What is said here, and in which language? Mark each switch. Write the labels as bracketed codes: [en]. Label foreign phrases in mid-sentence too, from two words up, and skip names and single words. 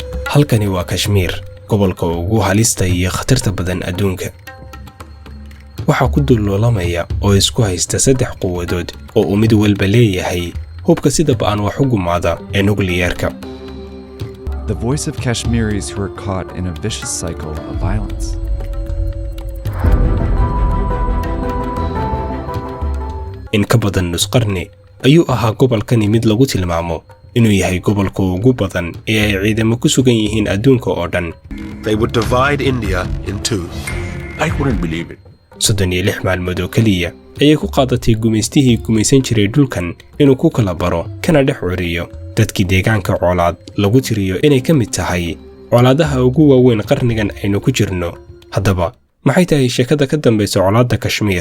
[so] halkani waa Kashmir, gobolka ugu halista iyo khatarta badan adduunka. Waxa ku duloolamaya oo isku haysta saddex quwadood oo uu mid walba leeyahay hubka sida ba'an wax u gumaada ee nuclearka. [en] The voice of Kashmiris who are caught in a vicious cycle of violence. [so] In ka badan nus qarni ayuu ahaa gobolkani mid lagu tilmaamo inuu yahay gobolka ugu badan ee ay ciidamo ku sugan yihiin adduunka oo dhan. [en] They would divide India in two. I wouldn't believe it. [so] 36 maalmood oo kaliya ayay ku qaadatay gumaystihii gumaysan jiray dhulkan inuu ku kala baro kana dhex curiyo dadkii deegaanka colaad lagu tiriyo inay ka mid tahay colaadaha ugu waaweyn qarnigan aynu ku jirno. Haddaba maxay tahay sheekada ka dambaysa colaadda Kashmir?